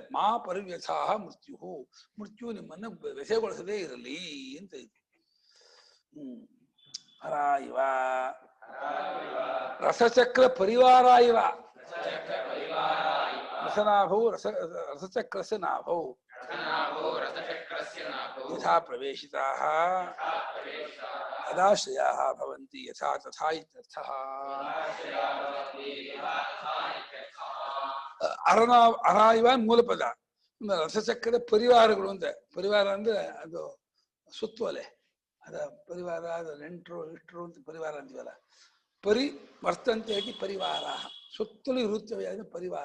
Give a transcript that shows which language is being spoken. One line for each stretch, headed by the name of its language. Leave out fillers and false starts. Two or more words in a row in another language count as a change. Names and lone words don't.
Sanskrit: ಮಾ ಪರಿವ್ಯಥಾಹ ಮೃತ್ಯು,
Kannada: ಮೃತ್ಯು ನಿಮ್ಮನ್ನ ವ್ಯಥೆಗೊಳಿಸದೇ ಇರಲಿ ಅಂತ ಇತ್ತು.
Sanskrit: ಹರ ಇವ ರಸಚಕ್ರ ಪರಿವಾರ ಇವ. ರಸನಾಭೌ ರಸಚಕ್ರಸ್ಯ ನಾಭೌ ಯಥಾ ಪ್ರವೇಶಿತಾಃ ತದಾಶ್ರಯಾಃ ಭವಂತಿ ಯಥಾ ತಥಾ ಇತ್ಯರ್ಥಃ. ಅರ ಇವ
Kannada: ಮೂಲ ಪದ. ರಸಚಕ್ರದ ಪರಿವಾರಗಳು ಅಂತ. ಪರಿವಾರ ಅಂದ್ರೆ ಅದು ಸುತ್ತುವಲೆ, ಅದ ಪರಿವಾರ, ಅದು ನೆಂಟರು ಇಷ್ಟರು ಅಂತ ಪರಿವಾರ ಅಂತೀವಲ್ಲ.
Sanskrit: ಪರಿ ವರ್ತಂತೆ ಪರಿವಾರ,
Kannada: ಸುತ್ತಲೂ ಇರುತ್ತವೆ ಅದು ಪರಿವಾರ.